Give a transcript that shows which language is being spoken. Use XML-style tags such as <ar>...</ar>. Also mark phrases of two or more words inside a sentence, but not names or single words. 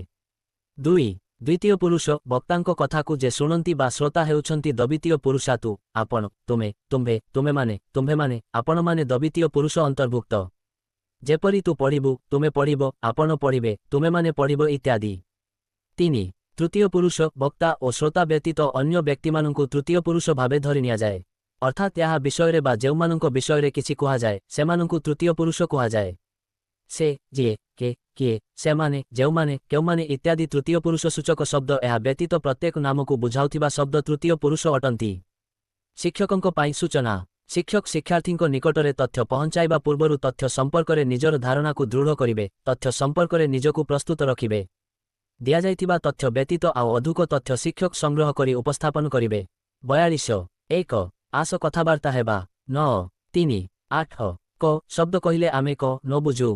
<or>2 ଦ୍ୱିତୀୟ ପୁରୁଷ ବକ୍ତାଙ୍କ କଥାକୁ ଯେ ଶୁଣନ୍ତି ବା ଶ୍ରୋତା ହେଉଛନ୍ତି ଦ୍ୱିତୀୟ ପୁରୁଷା ତୁ, ଆପଣ, ତୁମେ, ତୁମ୍ଭେ, ତୁମେମାନେ, ତୁମ୍ଭେମାନେ, ଆପଣମାନେ ଦ୍ୱିତୀୟ ପୁରୁଷ ଅନ୍ତର୍ଭୁକ୍ତ। ଯେପରି ତୁ ପଢ଼ିବୁ, ତୁମେ ପଢ଼ିବ, ଆପଣ ପଢ଼ିବେ, ତୁମେମାନେ ପଢ଼ିବ ଇତ୍ୟାଦି। 3 ତୃତୀୟ ପୁରୁଷ ବକ୍ତା ଓ ଶ୍ରୋତା ବ୍ୟତୀତ ଅନ୍ୟ ବ୍ୟକ୍ତିମାନଙ୍କୁ ତୃତୀୟ ପୁରୁଷ ଭାବେ ଧରି ନିଆଯାଏ। ଅର୍ଥାତ ଯାହାର ବିଷୟ ବା ଯେଉଁମାନଙ୍କ ବିଷୟ କିଛି କୁହାଯାଏ ସେମାନଙ୍କୁ ତୃତୀୟ ପୁରୁଷ କୁହାଯାଏ। ସେ ଯିଏ କେ କିଏ ସେମାନେ ଯେଉଁମାନେ କେଉଁମାନେ ଇତ୍ୟାଦି ତୃତୀୟ ପୁରୁଷ ସୂଚକ ଶବ୍ଦ ଏହା ବ୍ୟତୀତ ପ୍ରତ୍ୟେକ ନାମକୁ ବୁଝାଉଥିବା ଶବ୍ଦ ତୃତୀୟ ପୁରୁଷ ଅଟନ୍ତି। ଶିକ୍ଷକଙ୍କ ପାଇଁ ସୂଚନା ଶିକ୍ଷକ ଶିକ୍ଷାର୍ଥୀଙ୍କ ନିକଟରେ ତଥ୍ୟ ପହଞ୍ଚାଇବା ପୂର୍ବରୁ ତଥ୍ୟ ସମ୍ପର୍କ ରେ ନିଜର ଧାରଣା କୁ ଦୃଢ଼ କରିବେ ତଥ୍ୟ ସମ୍ପର୍କ ରେ ନିଜକୁ ପ୍ରସ୍ତୁତ ରଖିବେ। ଦିଆ ଯାଇଥିବା ତଥ୍ୟ ବ୍ୟତୀତ ଆଉ ଅଧିକ ତଥ୍ୟ ଶିକ୍ଷକ ସଂଗ୍ରହ କରି ଉପସ୍ଥାପନ କରିବେ। 42 1 ଆସ କଥାବାର୍ତ୍ତା ହେବା 9 3 8 କ ଶବ୍ଦ କହିଲେ ଆମେ କ'ଣ ବୁଝୁ।</or>